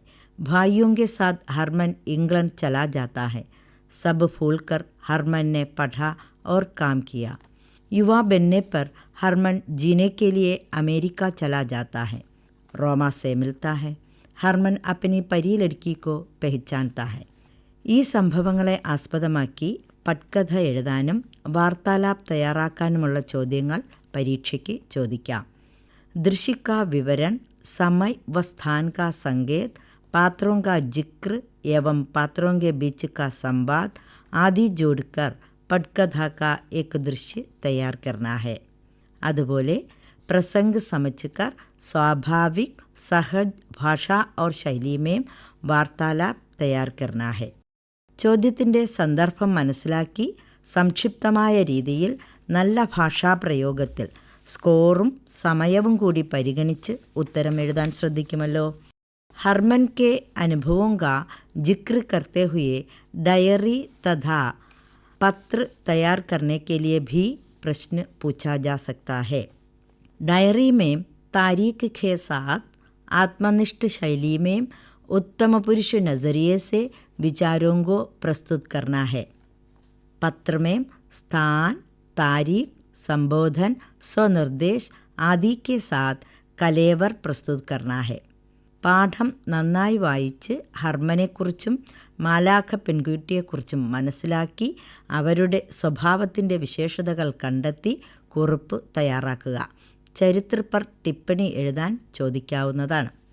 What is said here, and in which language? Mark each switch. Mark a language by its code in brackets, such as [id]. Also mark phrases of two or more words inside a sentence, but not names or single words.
[hi] भाइयों के साथ हरमन इंग्लैंड चला जाता है. सब भूलकर हरमन ने पढ़ा और काम किया. युवा बनने पर हरमन जीने के लिए अमेरिका चला जाता है. रोमा से मिलता है. हरमन अपनी परी लड़की को पहचानता है. [ml] ഈ സംഭവങ്ങളെ ആസ്പദമാക്കി പട്കഥ എഴുതാനും വാർത്താലാപ് തയ്യാറാക്കാനുമുള്ള ചോദ്യങ്ങൾ പരീക്ഷയ്ക്ക് ചോദിക്കാം. [hi] दृश्य का विवरण, समय व स्थान का संकेत, पात्रों का जिक्र एवं पात्रों के बीच का संवाद आदि जोड़कर पटकथा का एक दृश्य तैयार करना है. അതുപോലെ प्रसंग समझकर स्वाभाविक सहज भाषा और शैली में वार्तालाप तैयार करना है. [ml] ചോദ്യത്തിൻ്റെ സന്ദർഭം മനസ്സിലാക്കി സംക്ഷിപ്തമായ രീതിയിൽ നല്ല ഭാഷാപ്രയോഗത്തിൽ സ്കോറും സമയവും കൂടി പരിഗണിച്ച് ഉത്തരം എഴുതാൻ ശ്രദ്ധിക്കുമല്ലോ. [hi] हरमन के अनुभवों का जिक्र करते हुए डायरी तथा पत्र तैयार करने के लिए भी प्रश्न पूछा जा सकता है। डायरी में तारीख के साथ आत्मनिष्ठ शैली में उत्तम पुरुष नज़रिए से विचारों को प्रस्तुत करना है। पत्र में स्थान, तारीख, संबोधन, स्वनिर्देश आदि के साथ कलेवर प्रस्तुत करना है. [ml] പാഠം നന്നായി വായിച്ച് ഹർമനെക്കുറിച്ചും മാലാഖ പെൺകുട്ടിയെക്കുറിച്ചും മനസ്സിലാക്കി അവരുടെ സ്വഭാവത്തിൻ്റെ വിശേഷതകൾ കണ്ടെത്തി കുറിപ്പ് തയ്യാറാക്കുക. [hi] चरित्र पर टिप्पणी [ml] എഴുതാൻ ചോദിക്കാവുന്നതാണ്.